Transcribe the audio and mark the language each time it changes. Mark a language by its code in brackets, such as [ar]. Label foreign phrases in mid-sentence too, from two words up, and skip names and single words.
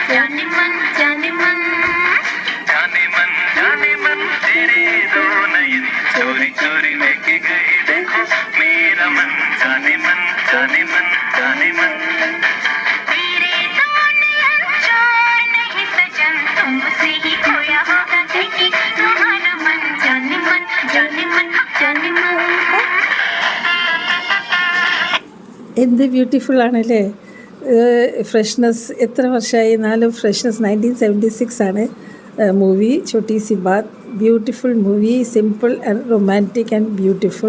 [hi] तेरे दो नयन चोरी चोरी लेके गए देखो मेरा मन जाने मन तेरे दो नयन चोर नहीं सजन तुमसे ही खोया होगा कहीं तुम्हारा मन जाने मन [ml] എന്ത് ബ്യൂട്ടിഫുൾ ആണല്ലേ. ഫ്രഷ്നെസ് എത്ര വർഷമായി എന്നാലും ഫ്രഷ്നെസ്. 1976 ആണ് മൂവി ചോട്ടി സി ബാത്. [en] beautiful movie, simple and romantic and beautiful.